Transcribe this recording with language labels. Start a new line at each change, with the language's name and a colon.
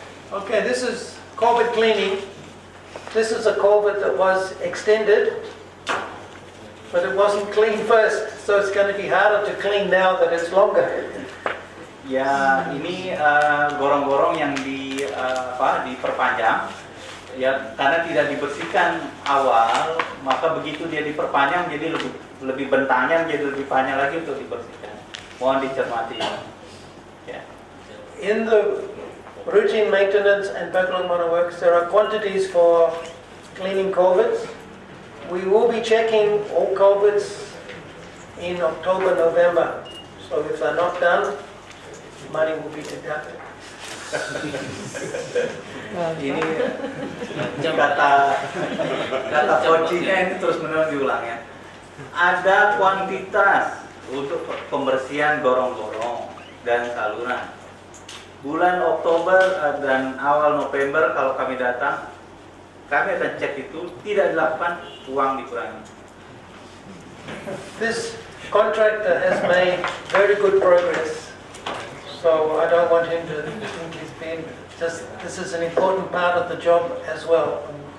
English: Okay, this is culvert cleaning. This is a culvert that was extended, but it wasn't cleaned first, so it's going to be harder to clean now that it's longer.
Indonesian: Ya, ini gorong-gorong yang diperpanjang. Ya, karena tidak dibersihkan awal, maka begitu dia diperpanjang jadi lebih bentangnya menjadi lebih panjang lagi untuk dibersihkan. Mohon dicermati. Ya.
English: In the routine maintenance and backlog works, there are quantities for cleaning culverts. We will be checking all culverts in October, November. So if they're not done, money will be deducted.
Indonesian: Ini kata kuncinya ini terus-menerus diulang ya. Ada kuantitas untuk pembersihan gorong-gorong dan saluran. Bulan Oktober dan awal November kalau kami datang, kami akan cek itu, tidak dilakukan, uang dikurangi.
English: This contractor has made very good progress. So I don't want him to think he's been just, this is an important part of the job as well.